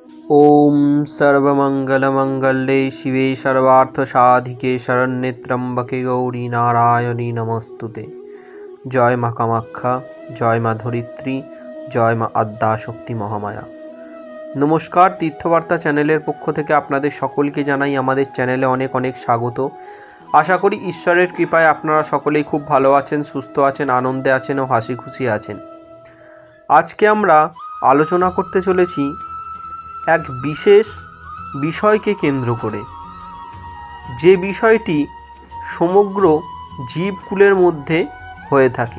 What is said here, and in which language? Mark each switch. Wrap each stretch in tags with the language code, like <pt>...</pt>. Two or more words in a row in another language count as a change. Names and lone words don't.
<sa>ओम सर्वमंगलमंगले शिवे सर्वार्थसाधिके शरण्ये त्र्यंबके गौरी नारायणी नमस्तुते।</sa> <bn>জয় মা কামাখ্যা, জয় মা ধরিত্রী, জয় মা আদ্যাশক্তি মহামায়া। নমস্কার, তীর্থবার্তা চ্যানেলের পক্ষ থেকে আপনাদের সকলকে জানাই আমাদের চ্যানেলে অনেক অনেক স্বাগত। আশা করি ঈশ্বরের কৃপায় আপনারা সকলেই খুব ভালো আছেন, সুস্থ আছেন, আনন্দে আছেন ও হাসি খুশি আছেন। আজকে আমরা আলোচনা করতে চলেছি এক বিশেষ বিষয়কে কেন্দ্র করে, যে বিষয়টি সমগ্র জীবকুলের মধ্যে হয়ে থাকে।</bn>